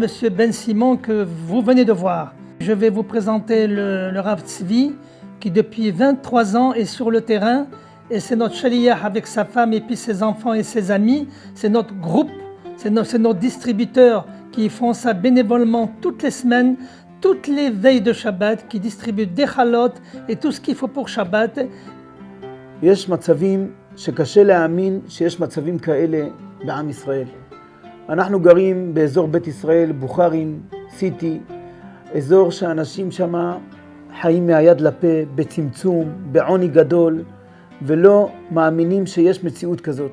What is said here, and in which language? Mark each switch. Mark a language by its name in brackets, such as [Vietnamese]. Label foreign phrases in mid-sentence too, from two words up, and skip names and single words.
[French] Ben Simon que vous venez de voir. Je vais vous présenter le Rav Tzvi, qui depuis 23 ans est sur le terrain, et c'est notre Shaliyah avec sa femme et puis ses enfants et ses amis, c'est notre groupe, c'est nos distributeurs qui font ça bénévolement toutes les semaines, toutes les veilles de Shabbat, qui distribuent des chalot et tout ce qu'il faut pour Shabbat. [Hebrew] יש מצבים שקשה להאמין שיש מצבים כאלה בעם ישראל. אנחנו גרים באזור בית ישראל, בוכרים, סיטי, אזור שאנשים שם חיים מהיד לפה, בצמצום, בעוני גדול, ולא מאמינים שיש מציאות כזאת.